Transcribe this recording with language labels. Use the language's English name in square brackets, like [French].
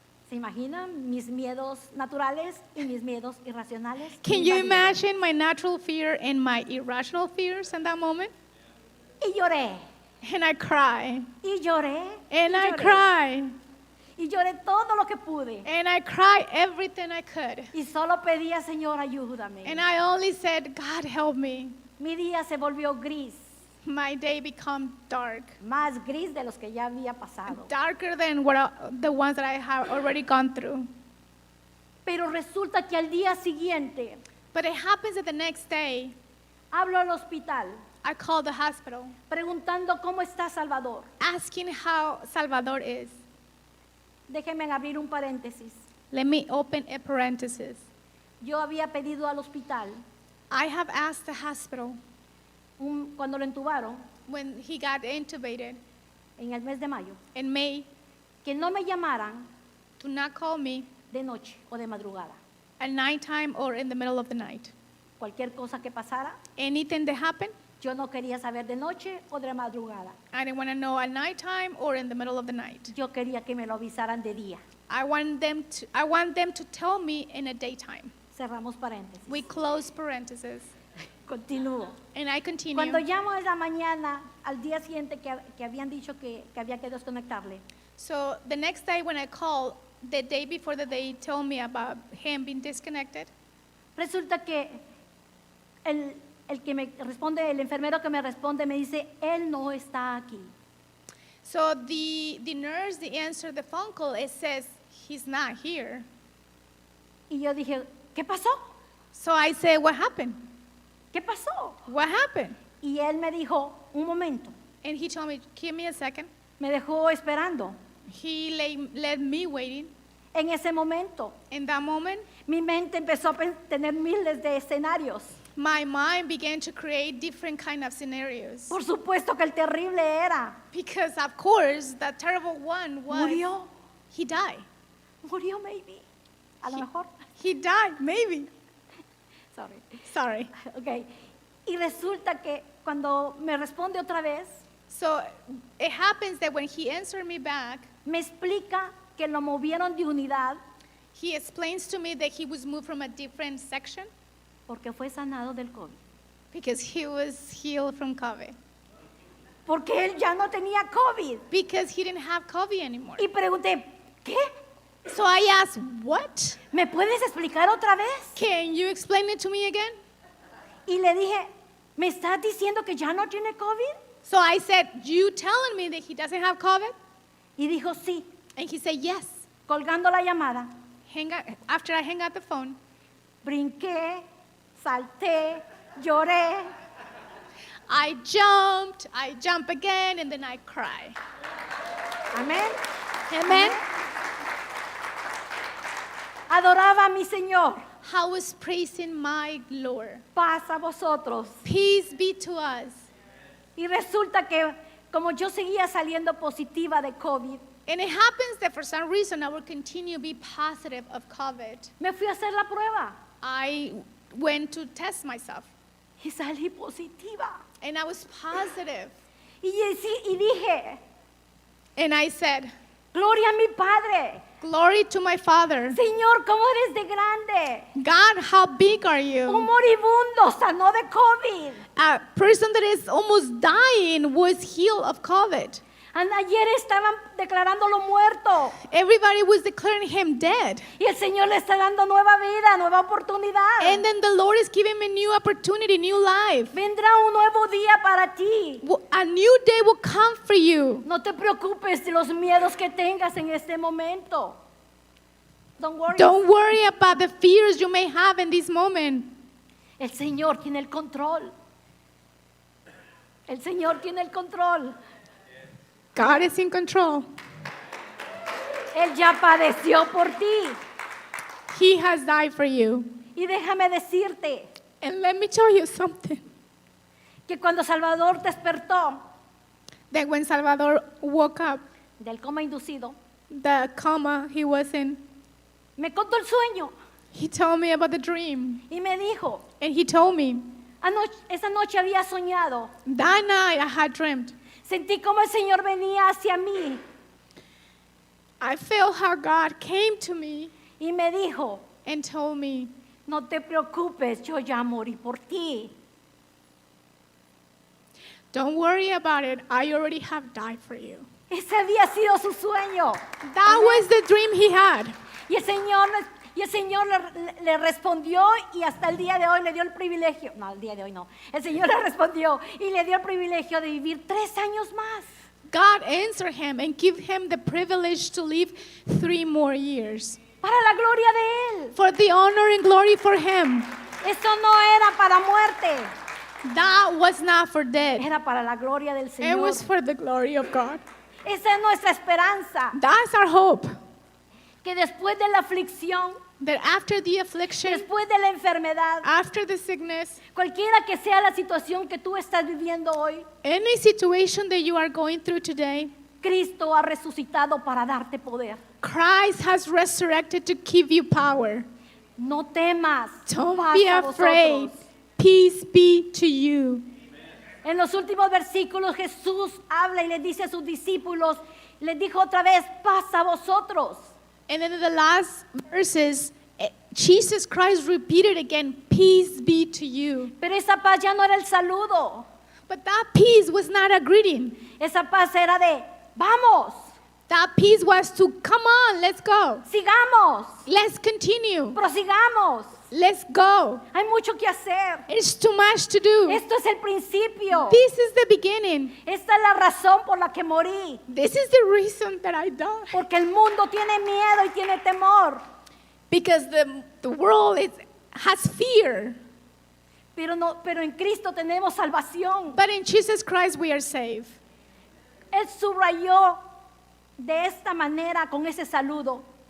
[Spanish] ¿se imaginan mis miedos naturales y mis miedos irracionales? [English] can you [Spanish] Imagínense. [English] imagine my natural fear and my irrational fears in that moment? [Spanish] Y lloré, [English] And I cry. [Spanish] y lloré, [English] And [Spanish] y [English] I [Spanish] lloré, [English] cry. [Spanish] y lloré todo lo que pude. [English] And I cry everything I could. [Spanish] Y solo pedía, Señor, ayúdame. [English] And I only said, God help me. [Spanish] Mi día se volvió gris, [English] My day become dark. [Spanish] más gris de los que ya había pasado. [English] Darker than the ones that I have already gone through. [Spanish] Pero resulta que al día siguiente [English] But it happens that the next day, [Spanish] hablo al hospital [English] I call the hospital [Spanish] preguntando cómo está Salvador. [English] asking how Salvador is. [Spanish] Déjenme abrir un paréntesis. [English] Let me open a parenthesis. [Spanish] Yo había pedido al hospital, [English] I have asked the hospital [Spanish] cuando lo entubaron [English] when he got intubated [Spanish] en el mes de mayo, [English] in May [Spanish] que no me llamaran [English] to not call me [Spanish] de noche o de madrugada. [English] at nighttime or in the middle of the night. [Spanish] Cualquier cosa que pasara, [English] Anything that happened, [Spanish] yo no quería saber de noche o de madrugada. [English] I didn't want to know at nighttime or in the middle of the night. [Spanish] Yo quería que me lo avisaran de día. [English] I want them to tell me in a daytime. [Spanish] Cerramos paréntesis. [English] We close parenthesis. [Spanish] Continúo. [English] And I continue. [Spanish] Cuando llamo en la mañana, al día siguiente que habían dicho que había que desconectarle, [English] So the next day when I called, the day before that they told me about him being disconnected, [Spanish] resulta que el que me responde, el enfermero que me responde me dice, él no está aquí. [English] so the nurse, the answer the phone call, it says he's not here. [Spanish] Y yo dije, ¿qué pasó? [English] So I said, what happened? [Spanish] ¿Qué pasó? [English] What happened? [Spanish] Y él me dijo, un momento. [English] And he told me, give me a second. [Spanish] Me dejó esperando. [English] He led me waiting. [Spanish] En ese momento, [English] In that moment, [Spanish] mi mente empezó a tener miles de escenarios. [English] my mind began to create different kind of scenarios. [Spanish] Por supuesto que el terrible era, [English] Because of course, the terrible one was [Spanish] murió, [English] he died. [Spanish] murió [English] maybe. [Spanish] A lo mejor. [English] He died, maybe. Sorry. Sorry. Ok. [Spanish] Y resulta que cuando me responde otra vez, [English] So it happens that when he answered me back, [Spanish] me explica que lo movieron de unidad [English] he explains to me that he was moved from a different section [Spanish] porque fue sanado del COVID. [English] because he was healed from COVID. [Spanish] Porque él ya no tenía COVID. [English] Because he didn't have COVID anymore. [Spanish] Y pregunté, ¿qué? [English] So I asked, what? [Spanish] ¿Me puedes explicar otra vez? [English] Can you explain it to me again? [Spanish] Y le dije, ¿me estás diciendo que ya no tiene COVID? [English] So I said, you telling me that he doesn't have COVID? [Spanish] Y dijo, sí. [English] And he said, yes. [Spanish] Colgando la llamada, [English] After I hang up the phone, [Spanish] brinqué, salté, lloré. [English] I jump again, and then I cry. [Spanish] Amén. [English] Amen. [Spanish] Adoraba a mi Señor. [English] I was praising my Lord. [Spanish] Paz a vosotros. [English] Peace be to us. [Spanish] Y resulta que como yo seguía saliendo positiva de COVID, [English] And it happens that for some reason I will continue to be positive of COVID. [Spanish] me fui a hacer la prueba [English] I went to test myself, [Spanish] y salí positiva. [English] and I was positive. [Spanish] Y dije, [English] And I said, [Spanish] gloria a mi Padre. [English] glory to my Father. [Spanish] Señor, ¿cómo eres de grande? [English] God, how big are [Spanish] Un [English] you? [Spanish] moribundo sanó de COVID. [English] A person that is almost dying was healed of COVID. [Spanish] Ayer estaban declarándolo muerto. [English] Everybody was declaring him dead. [Spanish] Y el Señor le está dando nueva vida, nueva oportunidad. [English] And then the Lord is giving me a new opportunity, new life. [Spanish] Vendrá un nuevo día para ti. [English] A new day will come for you. [Spanish] No te preocupes de los miedos que tengas en este momento. [English] Don't worry. Don't worry about the fears you may have in this moment. [Spanish] El Señor tiene el control. El Señor tiene el control. [English] God is in control. [Spanish] Él ya padeció por ti. [English] He has died for you. [Spanish] Y déjame decirte [English] And let me tell you something. [Spanish] que cuando Salvador despertó [English] That when Salvador woke up, [Spanish] del coma inducido, [English] the coma he was in, [Spanish] me contó el sueño [English] he told me about the dream. [Spanish] y me dijo, [English] And he told me, [Spanish] esa noche había soñado. [English] that night I had dreamed. [Spanish] Sentí como el Señor venía hacia mí [English] I felt how God came to me [Spanish] y me dijo, [English] and told me, [Spanish] no te preocupes, yo ya morí por ti. [English] don't worry about it. I already have died for you. [Spanish] Ese había sido su sueño. [English] That was the dream he had. [Spanish] Y el Señor le respondió y hasta el día de hoy le dio el privilegio, no, el día de hoy no, el Señor le respondió y le dio el privilegio de vivir 3 años más. [English] God answered him and gave him the privilege to live 3 more years. [Spanish] Para la gloria de Él. [English] For the honor and glory for him. [Spanish] Esto no era para muerte, [English] That was not for death. [Spanish] era para la gloria del [English] It [Spanish] Señor. [English] was for the glory of God. [Spanish] Esa es nuestra esperanza, [English] That's our hope. [Spanish] que después de la aflicción, [English] That after the affliction, [Spanish] después de la enfermedad, [English] after the sickness, [Spanish] cualquiera que sea la situación que tú estás viviendo hoy, [English] any situation that you are going through today, [Spanish] Cristo ha resucitado para darte poder. [English] Christ has resurrected to give you power. [Spanish] No temas, [English] Don't [Spanish] paz [English] be [Spanish] a [English] afraid. [Spanish] vosotros. [English] Peace be to you. [Spanish] En los últimos versículos Jesús habla y le dice a sus discípulos, les dijo otra vez, paz a vosotros. [English] And then in the last verses, Jesus Christ repeated again, peace be to you. [Spanish] Pero esa paz ya no era el saludo, [English] But that peace was not a greeting. [Spanish] esa paz era de, vamos, [English] That peace was to, come on, let's go. [Spanish] Sigamos, [English] Let's continue. [Spanish] prosigamos. [English] Let's go. [Spanish] Hay mucho que hacer. [English] It's too much to do. [Spanish] Esto es el principio. [English] This is the beginning. [Spanish] Esta es la razón por la que morí. [English] This is the reason that I died. [Spanish] Porque el mundo tiene miedo y tiene temor. [English] Because the world has fear. [Spanish] Pero en Cristo tenemos salvación. [English] But in Jesus Christ we are saved. [Spanish] Él subrayó de esta manera con ese saludo.